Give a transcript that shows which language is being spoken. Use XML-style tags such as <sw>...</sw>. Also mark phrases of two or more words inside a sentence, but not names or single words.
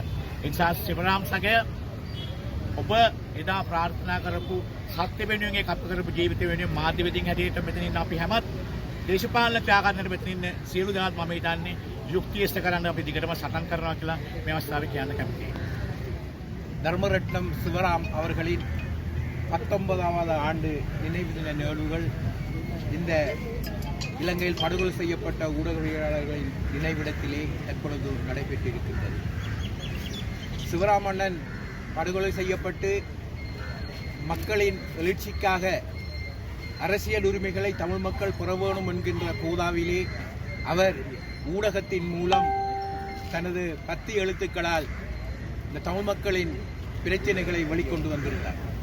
<si>ඒ නිසා ශිවරාම් සගය ඔබ එදා ප්‍රාර්ථනා කරපු සත්‍ය වෙනුවෙන් ඒ කප කරපු ජීවිත වෙනුවෙන් මාධ්‍ය වෙදින් හැටියට මෙතනින් අපි හැමත් දේශපාලන ක්‍රියාකාරකම් මෙතනින් සියලු දෙනාත් මම හිතන්නේ යුක්තිය ඉෂ්ට කරන්න අපි දිගටම සටන් කරනවා කියලා මේ අවස්ථාවේ කියන්න කැමතියි.</si> <ta>தர்மரட்னம் சிவராம் அவர்களின் 19வது ஆண்டு நினைவு தின நிகழ்வுகள் இந்த இலங்கையில் படுகொலை செய்யப்பட்ட ஊடகவியலாளர்களின் நினைவிடத்திலே தற்பொழுது நடைபெற்றிருக்கின்றது. சிவராம் அண்ணன் படுகொலை செய்யப்பட்டு மக்களின் எழுச்சிக்காக அரசியல் உரிமைகளை தமிழ் மக்கள் பெற வேண்டும் என்கின்ற கோதாவிலே அவர் ஊடகத்தின் மூலம் தனது 10 எழுத்துக்களால் இந்த தமிழ் மக்களின் பிரச்சனைகளை வெளிக்கொண்டு வந்திருந்தார்.</ta>